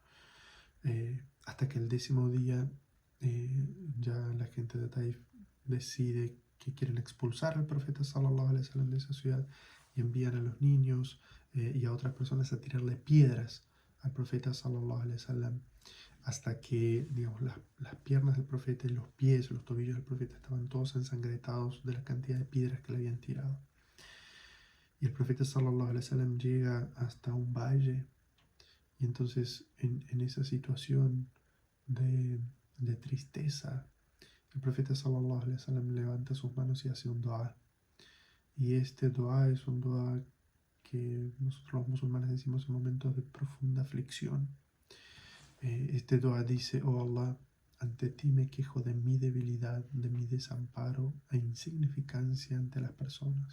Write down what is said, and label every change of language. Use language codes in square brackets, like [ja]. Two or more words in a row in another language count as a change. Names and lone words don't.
[es] Hasta que el 10.º día ya la gente de Taif decide que quieren expulsar al profeta [ar] صلى الله عليه وسلم [es] de esa ciudad, y envían a los niños y a otras personas a tirarle piedras al profeta [ar] صلى الله عليه وسلم, [es] hasta que, digamos, las piernas del profeta y los pies, los tobillos del profeta estaban todos ensangrentados de la cantidad de piedras que le habían tirado. Y el profeta [ar] صلى الله عليه وسلم [es] llega hasta un valle, y entonces en esa situación de tristeza, el profeta [ar] صلى الله عليه وسلم [es] levanta sus manos y hace un dua. Y este dua es un dua que nosotros los musulmanes decimos en momentos de profunda aflicción. Este dua dice: oh Allah, ante ti me quejo de mi debilidad, de mi desamparo e insignificancia ante las personas.